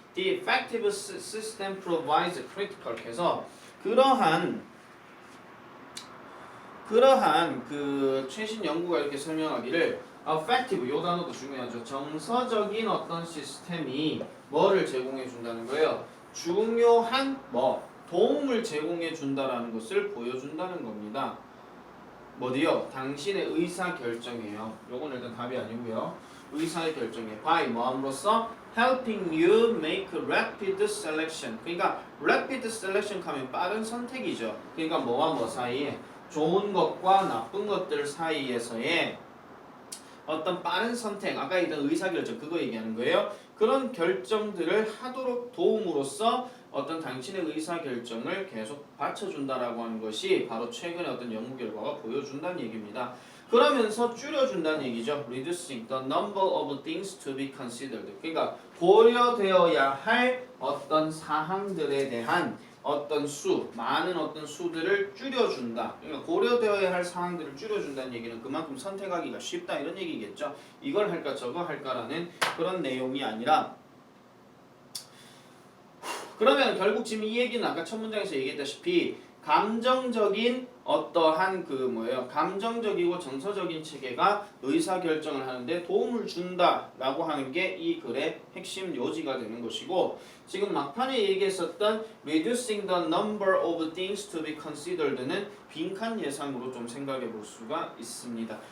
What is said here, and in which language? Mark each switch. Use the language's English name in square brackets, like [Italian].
[English] The effective system provides critical, [Korean] 해서 그러한 그 최신 연구가 이렇게 설명하기를 effective, 요 단어도 중요하죠. 정서적인 어떤 시스템이 뭐를 제공해 준다는 거예요? 중요한 도움을 제공해 준다라는 것을 보여준다는 겁니다. 뭐디요? 당신의 의사 결정이에요. 요건 일단 답이 아니고요. 의사의 결정에 [English] by [Korean] 뭐함으로써 [English] helping you make rapid selection. [Korean] 그러니까 rapid selection 하면 빠른 선택이죠. 그러니까 뭐와 뭐 사이에, 좋은 것과 나쁜 것들 사이에서의 어떤 빠른 선택, 아까 얘기했던 의사결정, 그거 얘기하는 거예요. 그런 결정들을 하도록 도움으로써 어떤 당신의 의사결정을 계속 받쳐준다라고 하는 것이 바로 최근의 어떤 연구 결과가 보여준다는 얘기입니다. 그러면서 줄여준다는 얘기죠. [English] Reducing the number of things to be considered. [Korean] 그러니까 고려되어야 할 어떤 사항들에 대한 어떤 많은 어떤 수들을 줄여준다. 그러니까 고려되어야 할 사항들을 줄여준다는 얘기는 그만큼 선택하기가 쉽다 이런 얘기겠죠. 이걸 할까 저거 할까라는 그런 내용이 아니라, 그러면 결국 지금 이 얘기는 아까 첫 문장에서 얘기했다시피 감정적인 어떠한 감정적이고 정서적인 체계가 의사결정을 하는데 도움을 준다라고 하는 게 이 글의 핵심 요지가 되는 것이고, 지금 막판에 얘기했었던 [English] reducing the number of things to be considered [Korean] 는 빈칸 예상으로 좀 생각해 볼 수가 있습니다.